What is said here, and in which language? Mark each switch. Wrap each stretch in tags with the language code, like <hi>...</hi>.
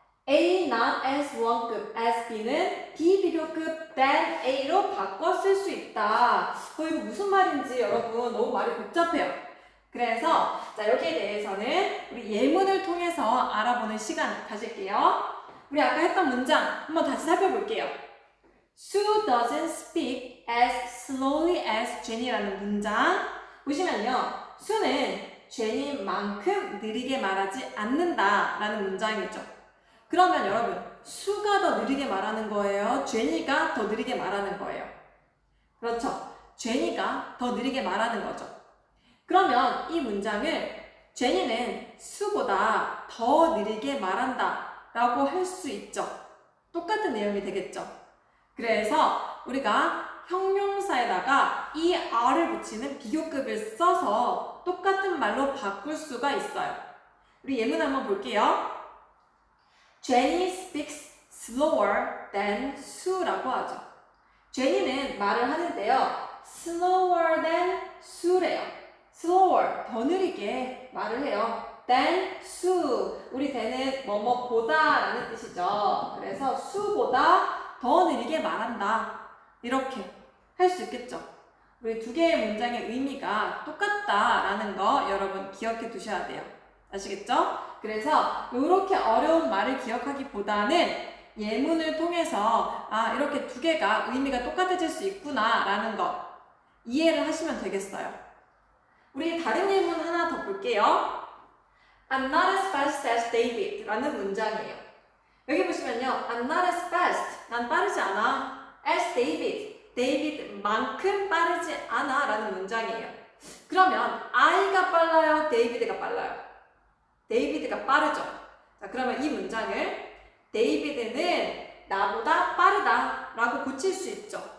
<ko>A not as 1급, as B는 B 비교급 than A로 바꿔 쓸 수 있다. 이거 무슨 말인지 여러분 너무 말이 복잡해요. 그래서 자 여기에 대해서는 우리 예문을 통해서 알아보는 시간 가질게요. 우리 아까 했던 문장 한번 다시 살펴볼게요.</ko> <en>Sue doesn't speak as slowly as Jenny</en> <ko>라는 문장 보시면요. 수는 제니만큼 느리게 말하지 않는다 라는 문장이죠. 그러면 여러분 수가 더 느리게 말하는 거예요? 제니가 더 느리게 말하는 거예요? 그렇죠. 제니가 더 느리게 말하는 거죠. 그러면 이 문장을 제니는 수보다 더 느리게 말한다 라고 할 수 있죠. 똑같은 내용이 되겠죠. 그래서 우리가 형용사에다가 er를 붙이는 비교급을 써서 똑같은 말로 바꿀 수가 있어요. 우리 예문 한번 볼게요.</ko> <en>Jenny speaks slower than Sue</en> <ko>라고 하죠. 제니는 말을 하는데요.</ko> <en>slower than Sue래요.</en> <ko>slower, 더 느리게 말을 해요.</ko> <en>than Sue,</en> <ko>우리 than은 뭐뭐보다 라는 뜻이죠. 그래서 Sue보다 더 느리게 말한다. 이렇게 할 수 있겠죠. 우리 두 개의 문장의 의미가 똑같다라는 거 여러분 기억해 두셔야 돼요. 아시겠죠? 그래서 이렇게 어려운 말을 기억하기보다는 예문을 통해서 이렇게 두 개가 의미가 똑같아질 수 있구나 라는 거 이해를 하시면 되겠어요. 우리 다른 예문 하나 더 볼게요.</ko> <en>I'm not as fast as David</en> <ko>라는 문장이에요. 여기 보시면요.</ko> <en>I'm not as fast,</en> <ko>난 빠르지 않아.</ko> <en>as David,</en> <ko>데이비드만큼 빠르지 않아 라는 문장이에요. 그러면 I가 빨라요? 데이비드가 빨라요? 데이비드가 빠르죠. 자, 그러면 이 문장을 데이비드는 나보다 빠르다 라고 고칠 수 있죠.</ko>